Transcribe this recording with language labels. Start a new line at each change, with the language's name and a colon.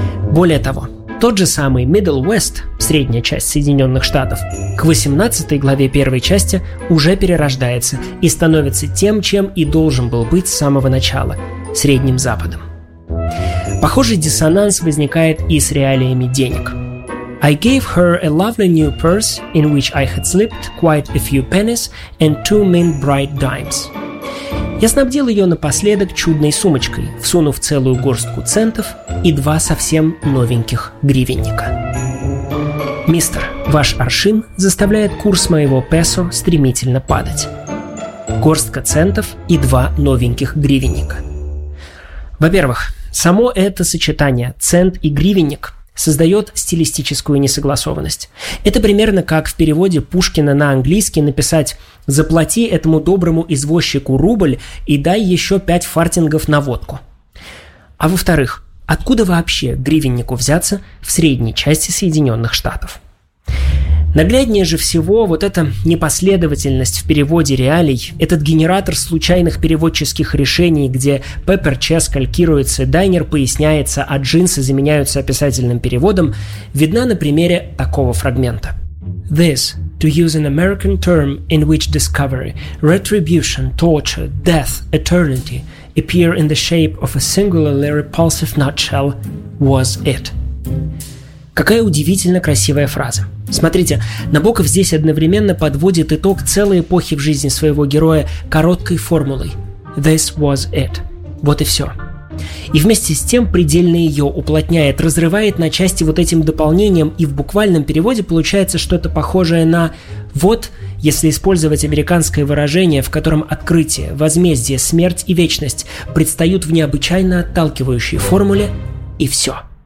Russian: Более того, тот же самый Middle West, средняя часть Соединенных Штатов, к 18 главе первой части уже перерождается и становится тем, чем и должен был быть с самого начала – Средним Западом. Похожий диссонанс возникает и с реалиями денег.
English: I gave her a lovely new purse, in which I had slipped quite a few pennies and two mint bright dimes.
Russian: Я снабдил ее напоследок чудной сумочкой, всунув целую горстку центов и два совсем новеньких гривенника. Мистер, ваш аршин заставляет курс моего песо стремительно падать. Горстка центов и два новеньких гривенника. Во-первых, само это сочетание «цент» и «гривенник» создает стилистическую несогласованность. Это примерно как в переводе Пушкина на английский написать «Заплати этому доброму извозчику рубль и дай еще 5 фартингов на водку». А во-вторых, откуда вообще гривеннику взяться в средней части Соединенных Штатов? Нагляднее же всего вот эта непоследовательность в переводе реалий, этот генератор случайных переводческих решений, где Pepper Chess калькируется, Diner поясняется, а джинсы заменяются описательным переводом, видна на примере такого фрагмента.
English: This, to use an American term in which discovery, retribution, torture, death, eternity appear in the shape of a singularly repulsive nutshell, was it.
Russian: Какая удивительно красивая фраза. Смотрите, Набоков здесь одновременно подводит итог целой эпохи в жизни своего героя короткой формулой
English: «This was it».
Russian: Вот и все. И вместе с тем предельно ее уплотняет, разрывает на части вот этим дополнением, и в буквальном переводе получается что-то похожее на «вот», если использовать американское выражение, в котором открытие, возмездие, смерть и вечность предстают в необычайно отталкивающей формуле «и все».